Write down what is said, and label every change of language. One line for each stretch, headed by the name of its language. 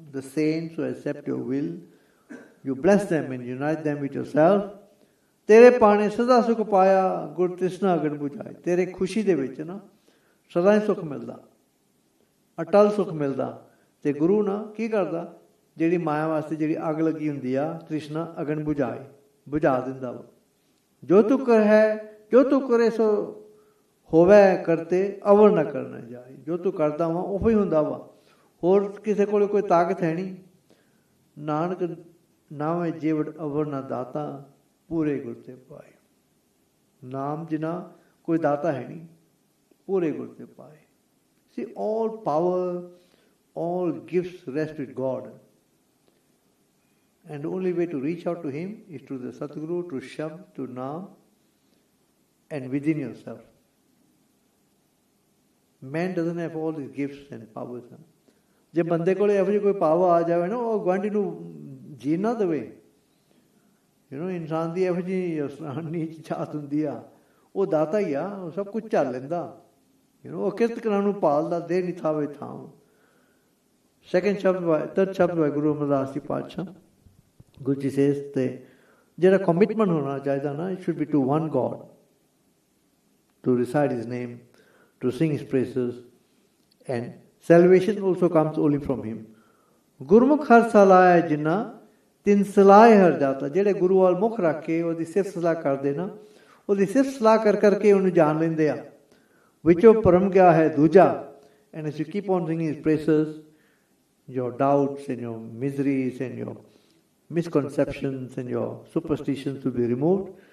English: The saints who accept your will, you bless them and unite them with yourself.
Punjabi: ਤੇਰੇ ਪਾਣੇ ਸਦਾ ਸੁਖ ਪਾਇਆ, ਗੁਰ ਤ੍ਰਿਸ਼ਨਾ ਅਗਨ ਬੁਝਾਏ। ਤੇਰੇ ਖੁਸ਼ੀ ਦੇ ਵਿੱਚ ਨਾ ਸਦਾ ਹੀ ਸੁੱਖ ਮਿਲਦਾ, ਅਟਲ ਸੁੱਖ ਮਿਲਦਾ। ਤੇ ਗੁਰੂ ਨਾ ਕੀ ਕਰਦਾ, ਜਿਹੜੀ ਮਾਇਆ ਵਾਸਤੇ ਜਿਹੜੀ ਅੱਗ ਲੱਗੀ ਹੁੰਦੀ ਆ, ਤ੍ਰਿਸ਼ਨਾ ਅਗਨ ਬੁਝਾ ਦਿੰਦਾ ਵਾ। ਜੋ ਤੂੰ ਕਰ ਹੈ, ਜੋ ਤੂੰ ਕਰੇ ਸੋ ਹੋਵੇ ਕਰਤੇ, ਅਵਰ ਨਾ ਕਰਨਾ ਜਾਏ। ਜੋ ਤੂੰ ਕਰਦਾ ਵਾ ਉਹ ਹੀ ਹੁੰਦਾ ਵਾ, ਹੋਰ ਕਿਸੇ ਕੋਲ ਕੋਈ ਤਾਕਤ ਹੈ ਨਹੀਂ। ਨਾਨਕ ਨਾਵੇਂ ਜੀਵੜ ਅਵਰ ਨਾ ਦਾਤਾ, ਪੂਰੇ ਗੁਰ ਤੇ ਪਾਏ। ਨਾਮ ਜਿਨਾ ਕੋਈ ਦਾਤਾ ਹੈ ਨਹੀਂ, ਪੂਰੇ ਗੁਰ ਤੇ ਪਾਏ।
English: See, all power, all gifts rest with God. And the only way to reach out to Him is through the Satguru, to Shabd, to Naam, and within yourself. Man doesn't have all these gifts and powers.
Punjabi: ਜੇ ਬੰਦੇ ਕੋਲ ਇਹੋ ਜਿਹੀ ਕੋਈ power ਆ ਜਾਵੇ ਨਾ, ਉਹ ਗੁਆਂਢੀ ਨੂੰ ਜੀਣ ਨਾ ਦੇਵੇ। ਇਨਸਾਨ ਦੀ ਇਹੋ ਜਿਹੀ ਨੀਚ ਜਾਤ ਹੁੰਦੀ ਆ, ਉਹ ਦਾਤਾ ਹੀ ਆ, ਉਹ ਸਭ ਕੁਝ ਝੱਲ ਲੈਂਦਾ। ਉਹ ਕਿਰਤ ਕਰਾਂ ਨੂੰ ਪਾਲਦਾ, ਦੇ ਨਹੀਂ ਥਾਵੇ ਥਾਂ।
English: Third chapter by Guru Amardas Ji Paatshah. Guruji says,
Punjabi: ਜਿਹੜਾ commitment ਹੋਣਾ ਚਾਹੀਦਾ ਨਾ,
English: it should be to one God, to recite His name, to sing His praises, and salvation also comes only from Him.
Punjabi: ਗੁਰਮੁਖ ਹਰ ਸਲਾਹ ਜਿੰਨਾ ਤਿੰਨ ਸਲਾਹ ਹਰ ਜਾਤਾ, ਜਿਹੜੇ ਗੁਰੂ ਵੱਲ ਮੁੱਖ ਰੱਖ ਕੇ ਉਹਦੀ ਸਿਫਤ ਸਲਾਹ ਕਰਦੇ ਨਾ, ਉਹਦੀ ਸਿਫਤ ਸਲਾਹ ਕਰ ਕਰਕੇ ਉਹਨੂੰ ਜਾਣ ਲੈਂਦੇ ਆ। ਵਿੱਚੋਂ ਪਰਮ ਗਿਆ ਹੈ ਦੂਜਾ,
English: and as you keep on singing His praises, your doubts and your miseries and your misconceptions and your superstitions will be removed.